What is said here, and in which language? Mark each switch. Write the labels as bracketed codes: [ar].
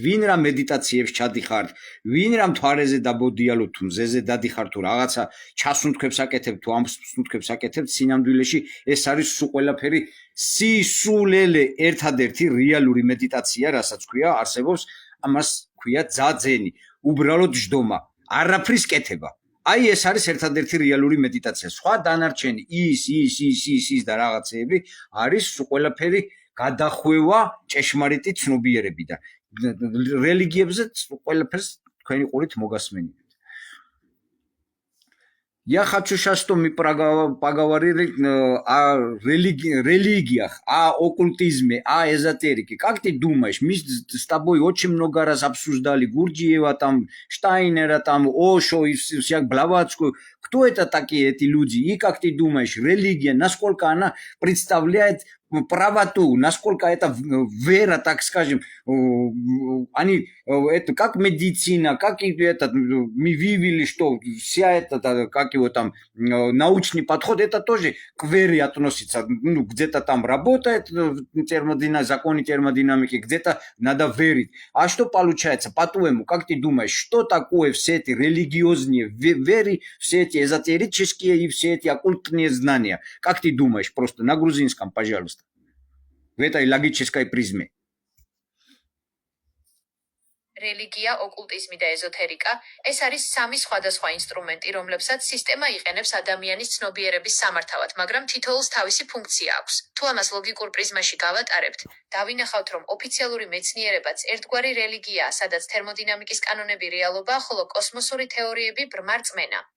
[ka] ვინ რა მედიტაციებს ჩადიხართ, ვინ რა მთვარეზე დაბოდიალოთ თუ მზეზე დადიხართ თუ რაღაცა ჩასუნთქვებს აკეთებთ თუ ამ სუნთქვებს აკეთებთ, სინამდვილეში ეს არის სულ ყველაფერი სისულელე, ერთადერთი რეალური მედიტაცია, რასაც ქვია, არსებობს, ამას ქვია ძაძენი, უბრალოდ ჯდომა, არაფრის კეთება. აი ეს არის ერთადერთი რეალური მედიტაცია. სხვა დანარჩენი ის და რაღაცეები არის ყველაფერი გადახვევა ჭეშმარიტი ცნობიერებიდან. რელიგიებზე ყველაფერს თქვენი ყურით მოგასმენთ. [ru] Я хочу сейчас, что мы поговорили о религиях, о оккультизме, о эзотерике. Как ты думаешь, мы с тобой очень много раз обсуждали Гурджиева, там, Штайнера, там, Ошо и всякую Блаватскую. Кто это такие эти люди? И как ты думаешь, религия, насколько она представляет правоту, насколько это вера, так скажем, они, это как медицина, как это, мы видели, что вся эта, как его там, научный подход, это тоже к вере относится, ну, где-то там работает законы термодинамики, где-то надо верить. А что получается, по-твоему, как ты думаешь, что такое все эти религиозные веры, все эти эзотерические и все эти оккультные знания? Как ты думаешь, просто на грузинском, пожалуйста, в этой логической призме? [ka] რელიგია, ოკულტიზმი და ეზოთერიკა ეს არის სამი სხვადასხვა ინსტრუმენტი, რომლებსაც სისტემა იყენებს ადამიანის ცნობიერების სამართავად, მაგრამ თითოეულს თავისი ფუნქცია აქვს. თუ ამას ლოგიკურ პრიზმაში გავატარებთ, დავინახავთ, რომ ოფიციალური მეცნიერებაც ერთგვარი რელიგიაა, სადაც თერმოდინამიკის კანონები რეალობაა, ხოლო კოსმოსური თეორიები ბრმა რწმენა.